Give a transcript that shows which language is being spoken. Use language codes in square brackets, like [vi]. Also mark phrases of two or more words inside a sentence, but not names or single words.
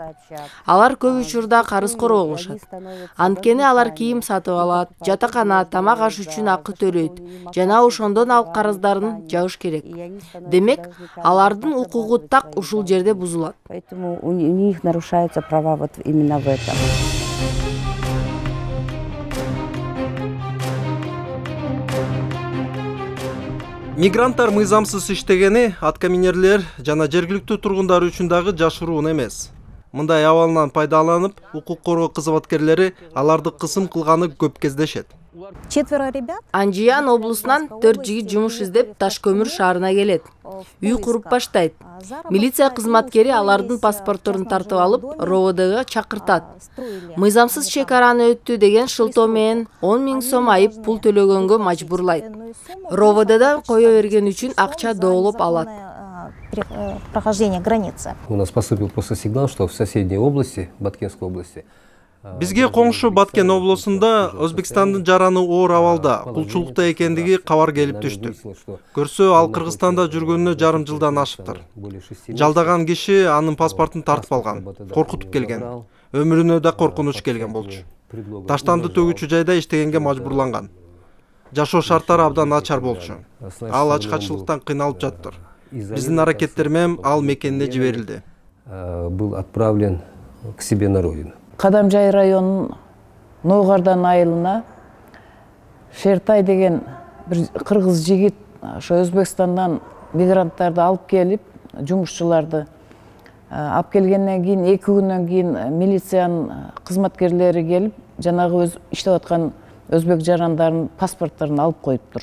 [ky] Алар көп учурда карызкор болушат. Анткени алар кийим сатып алат, жатакана, тамак аш үчүн акы төлөйт. Жана ошондон алып карыздарын жабыш керек. Демек, алардын укугу так ушул жерде бузулат. [ru] Поэтому у них нарушаются права вот именно в этом. [ky] Мигранттар мыйзамсыз иштегени аткаминерлер жана жергиликтүү тургундар үчүн дагы жашыруун эмес. Мындай абалынан пайдаланып, укук коргоо кызматкерлери аларды кысым кылганы көп кездешет. Анжиян облусунан 4 жигит жумуш издеп Ташкөмүр шаарына келет. Үй куруп баштайт. Милиция кызматкери алардын паспортторун тартып алып, РОВДга чакыртат. Мыйзамсыз чекараны өттү деген шылтоо менен 10 000 сом айып пул төлөгөнгө мажбурлайт. РОВДдан кое берген үчүн акча доолоп алат. [ru] Прохождение границы. У нас поступил просто сигнал, что в соседней области, Баткенской области, [ky] Бизге коңшу Баткен облусунда Өзбекстандын жараны оор абалда, кулчулукта экендиги кабар келип түштү. Көрсө, ал Кыргызстанда жүргөнүнө жарым жылдан ашыптыр. Жалдаган киши анын паспортун тартып алган, коркутуп келген. Өмүрүнө да коркунуч келген болчу. Таштанды төгүүчү жайда иштегенге мажбурланган. Жашоо шарттары абдан начар болчу. Ал ачкачылыктан кыйналып жаттыр. Биздин аракеттер менен ал мекенине жиберилди. [ru] Был отправлен к себе на родину. [ky] Кадамжай районунун Ноғардан айылына Шертай деген bir кыргыз жигит ошо Өзбекстандан мигранттарды алып келип, жумушчуларды алып келгенден кийин 2 күндөн кийин милициянын кызматкерлери келип, жанагы өз иштеп аткан өзбек жарандарын паспортторун алып коюптур.